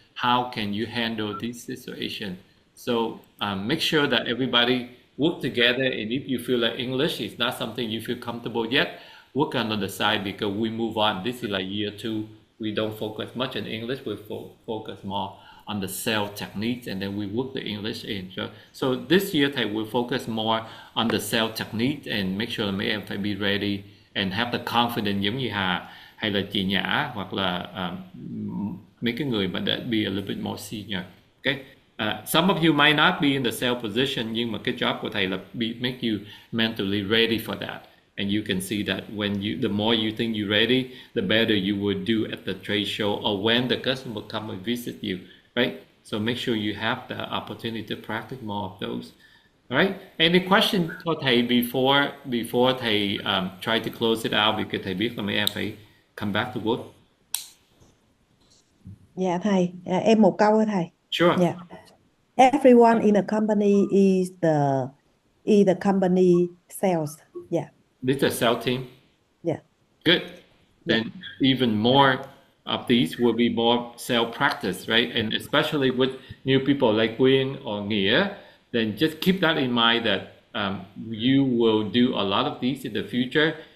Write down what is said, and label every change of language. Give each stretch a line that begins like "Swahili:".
English: How can you handle this situation? So make sure that everybody work together, and if you feel like English is not something you feel comfortable yet, work on the side because we move on. This is like year 2. We don't focus much on English. We focus more on the sales techniques, and then we work the English in. So this year thầy will focus more on the sales techniques and make sure
Vietnamese: là mấy em phải
English: be ready and have the confidence
Vietnamese: giống như
English: Hà hay là chị Nhã
Vietnamese: hoặc là mấy cái người mà đã
English: be a little bit more senior. Okay. Some of you might not be in the sales position,
Vietnamese: nhưng mà cái
English: job
Vietnamese: của thầy là
English: make you mentally ready for that. And you can see that the more you think you're ready, the better you would do at the trade show or when the customer come and visit you, right? So make sure you have the opportunity to practice more of those. All right. Any question
Vietnamese: cho thầy
English: before thầy try to close it out because thầy
Vietnamese: biết là mấy em phải
English: come back to work.
Vietnamese: Dạ thầy, em một câu thôi thầy.
English: Sure. Yeah. Everyone in the company is the company sales. Yeah. This is a sales team. Yeah. Good. Then even more of these will be more sales practice, right? And especially with new people like Quyên or Nghĩa, then just keep that in mind that you will do a lot of these in the future.